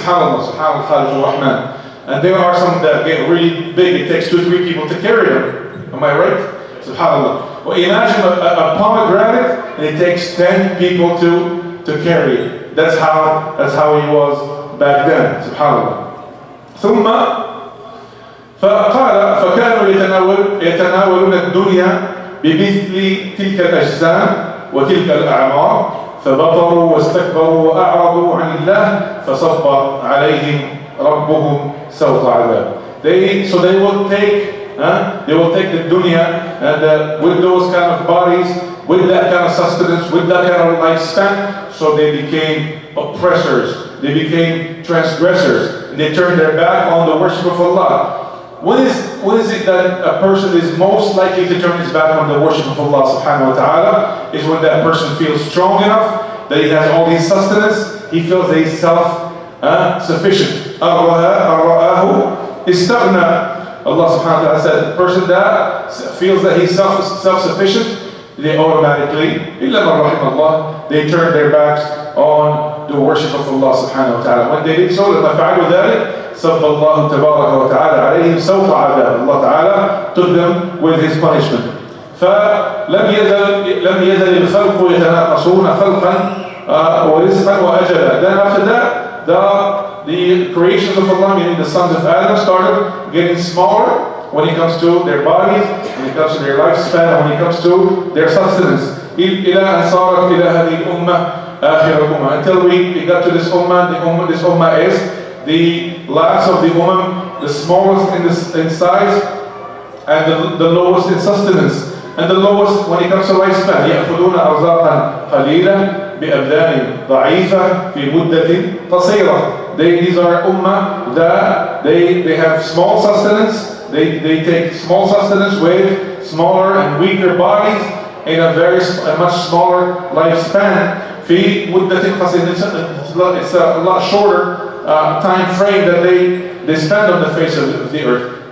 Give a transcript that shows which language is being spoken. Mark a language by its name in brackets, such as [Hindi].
[English] Subhanallah, subhanallah. And there are some that get really big. It takes 2 or 3 people to carry them. Am I right? Subhanallah. Well, imagine a pomegranate, and it takes 10 people to carry it. That's how he was back then. Subhanallah. [Arabic] ثم فكانوا يتناولون الدنيا بمثل تلك الأجسام وتلك الأعمار فبطروا واستكبروا وأعرضوا عن الله فصب عليهم ربهم سوط عذاب. [English] So they will take the dunya and with those kind of bodies, with that kind of sustenance, with that kind of lifespan, so they became oppressors, they became transgressors, and they turned their back on the worship of Allah. When is it that a person is most likely to turn his back on the worship of Allah subhanahu wa ta'ala? Is when that person feels strong enough, that he has all these sustenance, he feels that he's self-sufficient. [Arabic] أَرْرَآهُ إِسْتَغْنَى. [English] Allah subhanahu wa ta'ala said, the person that feels that he's self-sufficient, they automatically, [Arabic] إِلَّا مَنْ رَحِمَ اللَّهِ, [English] they turn their backs on the worship of Allah subhanahu wa ta'ala. When they did so, [Arabic] لَمَا فَعَلُوا ذَلِكَ صَبَّ اللَّهُ تَبَارَكَ وَتَعَالَى عَلَيْهِمْ سَوْطَ عَذَابٍ. [English] Allah ta'ala took them with his punishment. [Arabic] فَلَمْ يَزَلِ الْخَلْقُ يَتَنَاقَصُونَ خَلْقًا وَرِزْقًا وَأَجَلًا. [English] Then after that, the creations of Allah, meaning the sons of Adam, started getting smaller when it comes to their bodies, when it comes to their lifespan, when it comes to their sustenance. [Arabic] إلى أن صارت إلى هذه الأمة آخر الأمة. [English] Until we got to this ummah, this ummah is the last of the ummah, the smallest in size, and the lowest in sustenance, and the lowest when it comes to lifespan. [Arabic] يأخذون أرزاقا قليلا بأبدان ضعيفة في مدة قصيرة. [English] These are ummah that they have small sustenance. They take small sustenance with smaller and weaker bodies in a much smaller lifespan. [Arabic] في مدة قصيرة. [English] It's a lot shorter time frame that they spend on the face of the earth.